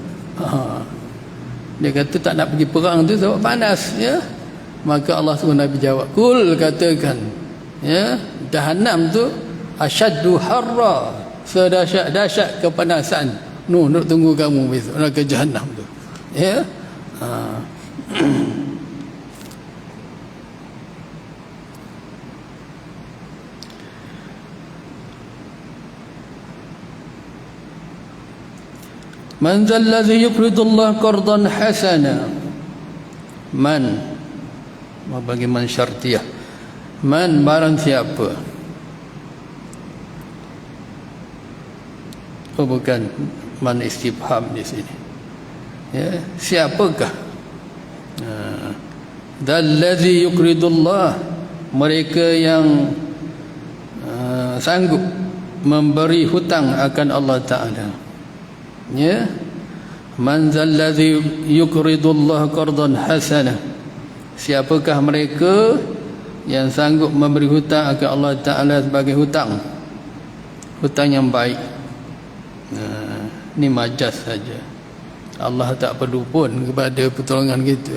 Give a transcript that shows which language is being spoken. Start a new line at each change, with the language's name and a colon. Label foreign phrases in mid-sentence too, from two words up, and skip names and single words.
Malay: Dia kata tak nak pergi perang tu sebab panas, ya. Maka Allah suruh Nabi jawab, kul, katakan, ya, Jahannam tu
Arabic: أشد حرا,
Malay: sedahsyat-dahsyat kepanasan. Nak tunggu kamu besok neraka Jahannam tu. Ya.
Arabic: من ذا الذي يقرض الله قرضا حسنا.
Malay: Man, bagi
Arabic: من شرطية.
Malay: Man, barang siapa. Oh, bukan
Arabic: من استفهام
Malay: di sini. Ya, siapakah?
Arabic: ذا الذي يقرض الله,
Malay: mereka yang sanggup memberi hutang akan Allah Taala. Ya,
Arabic: من ذا الذي يقرض الله قرضا حسنة,
Malay: siapakah mereka yang sanggup memberi hutang akan Allah Taala sebagai hutang yang baik. Ini majaz saja. Allah tak perlu pun kepada pertolongan kita.